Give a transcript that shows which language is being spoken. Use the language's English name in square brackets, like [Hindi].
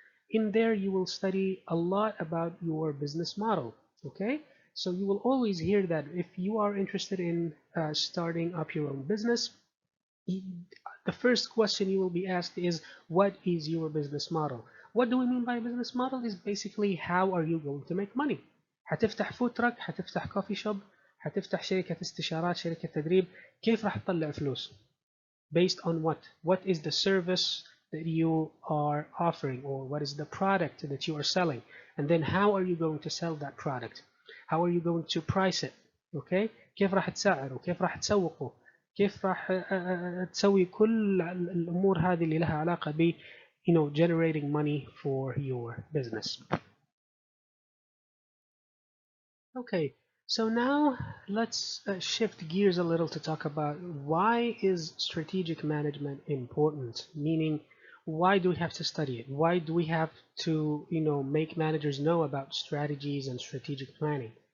[English] In there, you will study a lot about your business model. Okay, so you will always hear that if you are interested in starting up your own business, the first question you will be asked is, what is your business model? What do we mean by business model? Is basically how are you going to make money. [Arabic] هتفتح فود تراك، هتفتح كوفي شوب، هتفتح شركة استشارات، شركة تدريب، كيف راح تطلع فلوس؟ [English] Based on what? What is the service that you are offering, or what is the product that you are selling? And then how are you going to sell that product? How are you going to price it? Okay? [Arabic] كيف راح تسعره؟ كيف راح تسوقه؟ كيف راح تسوي كل الأمور هذه اللي لها علاقة ب [English] generating money for your business. Okay, so now let's shift gears a little to talk about why is strategic management important? Meaning, why do we have to study it? Why do we have to, make managers know about strategies and strategic planning?